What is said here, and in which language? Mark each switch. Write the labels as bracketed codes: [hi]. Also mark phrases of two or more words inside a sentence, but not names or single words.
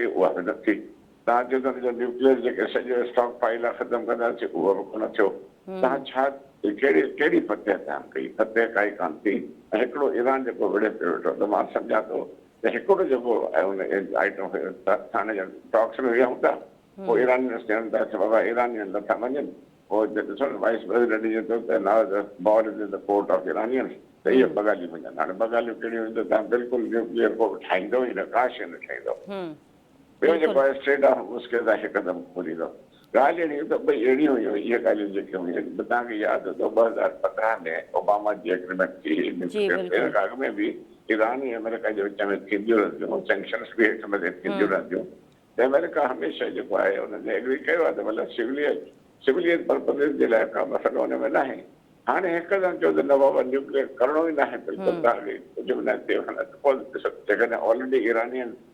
[sd] उहा बि न थी तव्हां जो हुनजो न्यूक्लियर जेके सॼो [en] stock pile [sd] आहे ख़तमु कंदासीं उहो बि कोन थियो तव्हां छा कहिड़ी फतेह तव्हां कई फतेह काई कान थी ऐं हिकिड़ो ईरान जेको विड़े पियो वेठो त मां सम्झां थो त हिकिड़ो जेको हुन आइटम हुयो त हाणे टॉक्स में विहूं था पोइ ईरानियंस चवनि था बाबा ईरानियन नथा वञनि पोइ ॾिसो न [en] vice president [sd] इहो चयो त [en] now the ball is in the court of Iranians [sd] त इहे ॿ ॻाल्हियूं वञनि हाणे ॿ ॻाल्हियूं कहिड़ियूं आहिनि त तव्हां बिल्कुलु न्यूक्लियर को ठाहींदो ई न का शइ न ठाहींदो ॿियो जेको आहे स्ट्रेट ऑफ मुश्किल आहे हिकदमि खोलींदो ॻाल्हि अहिड़ी त भई अहिड़ियूं हुयूं इहे ॻाल्हियूं जेके हुयूं तव्हांखे यादि हूंदो 2015 में ओबामा जी एग्रीमेंट थी अॻ में बि ईरान ऐं अमेरिका जे विच में थींदियूं रहंदियूं सेंक्शन्स बि हेठि मथे थींदियूं रहंदियूं त अमेरिका हमेशह जेको आहे हुननि एग्री कयो आहे त मतिलबु [en] civilian purpose [sd] जे लाइ का मसइलो हुन में न आहे हाणे हिकदमि चयो त न बाबा न्यूक्लियर करिणो ई न आहे बिल्कुलु तव्हांखे कुझु बि न थियो जेकॾहिं [en] already Iranian